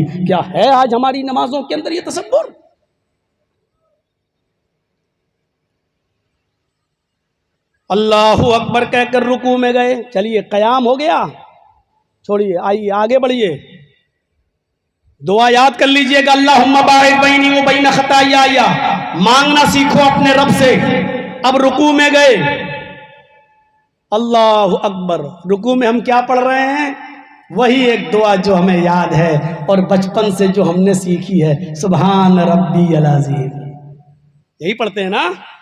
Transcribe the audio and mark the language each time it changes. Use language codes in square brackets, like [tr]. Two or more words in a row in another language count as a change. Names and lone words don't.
[ur] کیا ہے آج ہماری نمازوں کے اندر یہ تصور؟ [ar] اللہ اکبر [ur] کہہ کر رکوع میں گئے، چلیے قیام ہو گیا، چھوڑیے، آئیے آگے بڑھیے، دعا یاد کر لیجئے گا، [ar] اللہم باعد بینی و بین خطایا، [ur] مانگنا سیکھو اپنے رب سے۔ اب رکوع میں گئے، [ar] اللہ اکبر، [ur] رکوع میں ہم کیا پڑھ رہے ہیں؟ وہی ایک دعا جو ہمیں یاد ہے اور بچپن سے جو ہم نے سیکھی ہے، [ar] سبحان ربی العظیم، [ur] یہی پڑھتے ہیں نا؟